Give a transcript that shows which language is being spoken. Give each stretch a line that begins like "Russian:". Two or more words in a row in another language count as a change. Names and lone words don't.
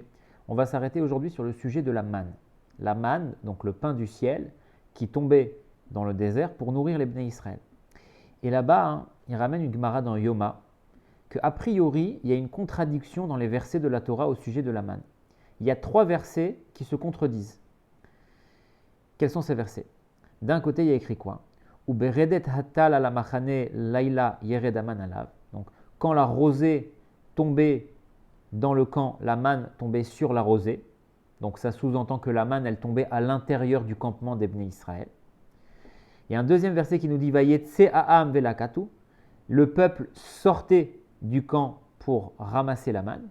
French: On va s'arrêter aujourd'hui sur le sujet de la manne. La manne, donc le pain du ciel, qui tombait dans le désert pour nourrir les
Hebrew: בני ישראל.
French: Et là-bas, il ramène une Gemara dans Yoma, qu'a priori, il y a une contradiction dans les versets de la Torah au sujet de la manne. Il y a 3 versets qui se contredisent. Quels sont ces versets? D'un côté, il y a écrit quoi?
Hebrew: וברדת הטל על המחנה לילה ירד המן עליו.
French: Donc, quand la rosée tombait dans le camp, la manne tombait sur la rosée. Donc, ça sous-entend que la manne, elle tombait à l'intérieur du campement des
Hebrew: בני ישראל.
French: Il y a un deuxième verset qui nous dit
Hebrew: ויצא העם ולקטו.
French: Le peuple sortait du camp pour ramasser la manne.